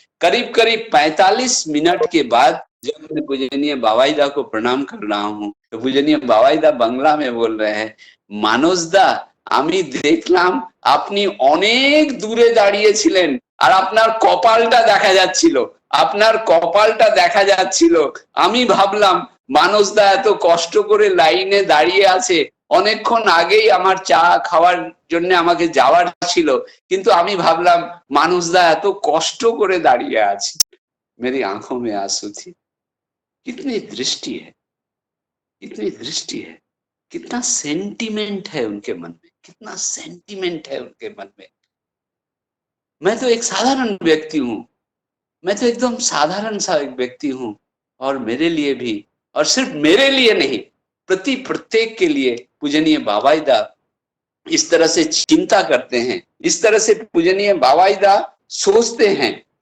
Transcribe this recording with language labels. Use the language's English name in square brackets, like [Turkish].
[Hindi] करीब करीब 45 मिनट के बाद जब मैं पूजनीय बाबाईदा को प्रणाम कर रहा हूँ तो पूजनीय बाबाईदा बांग्ला में बोल रहे हैं, मानसदा [Bangla] আমি দেখলাম আপনি অনেক দূরে দাঁড়িয়ে ছিলেন আর আপনার কপালটা দেখা যাচ্ছিল, আপনার কপালটা দেখা যাচ্ছিল। আমি ভাবলাম মানসদা এত কষ্ট করে লাইনে দাঁড়িয়ে আছে, অনেকক্ষণ আগেই আমার চা খাওয়ার জন্য আমাকে যাওয়ার ছিল, কিন্তু আমি ভাবলাম মানসদা এত কষ্ট করে দাঁড়িয়ে আছে। [Hindi] मेरी आंखों में आंसू थी। कितनी दृष्टि है, कितनी दृष्टि है, कितना सेंटीमेंट है उनके मन में, कितना सेंटीमेंट है उनके मन में। मैं तो एक साधारण व्यक्ति हूं, मैं तो एकदम साधारण सा एक व्यक्ति हूं, और मेरे लिए भी, और सिर्फ मेरे लिए नहीं, प्रत्येक के लिए पूजनीय बाबाईदा इस तरह से चिंता करते हैं, इस तरह से पूजनीय बाबाईदा सोचते हैं।